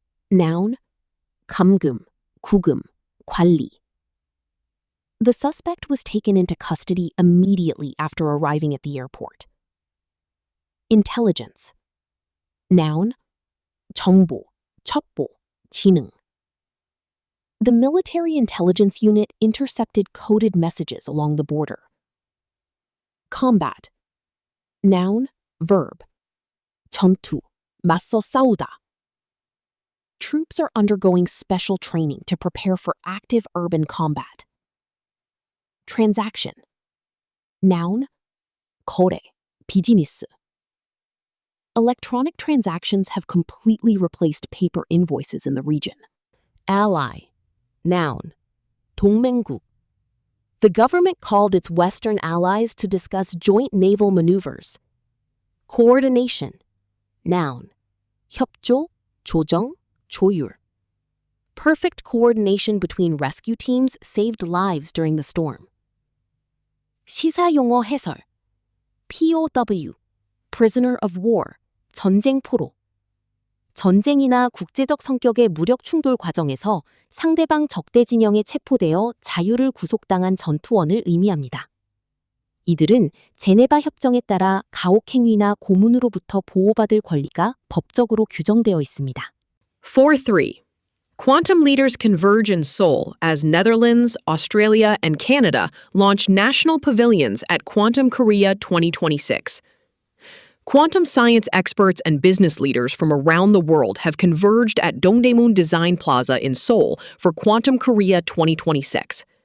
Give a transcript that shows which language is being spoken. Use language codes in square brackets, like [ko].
[ko] Noun, 감금, 구금, 관리. [en] The suspect was taken into custody immediately after arriving at the airport. Intelligence. [ko] Noun, 정보, 첩보, 지능. [en] The military intelligence unit intercepted coded messages along the border. [ko] Combat. Noun, verb. 전투, 맞서 싸우다. [en] Troops are undergoing special training to prepare for active urban combat. Transaction. [ko] Noun, 거래, 비즈니스. [en] Electronic transactions have completely replaced paper invoices in the region. [ko] Ally. Noun. 동맹국. [en] The government called its Western allies to discuss joint naval maneuvers. [ko] Coordination. Noun. 협조, 조정, 조율. [en] Perfect coordination between rescue teams saved lives during the storm. [ko] 시사용어 해설. POW. Prisoner of war. 전쟁포로. 전쟁이나 국제적 성격의 무력 충돌 과정에서 상대방 적대 진영에 체포되어 자유를 구속당한 전투원을 의미합니다. 이들은 제네바 협정에 따라 가혹행위나 고문으로부터 보호받을 권리가 법적으로 규정되어 있습니다. 4.3. [en] Quantum leaders converge in Seoul as Netherlands, Australia, and Canada launch national pavilions at Quantum Korea 2026. Quantum science experts and business leaders from around the world have converged at Dongdaemun Design Plaza in Seoul for Quantum Korea 2026.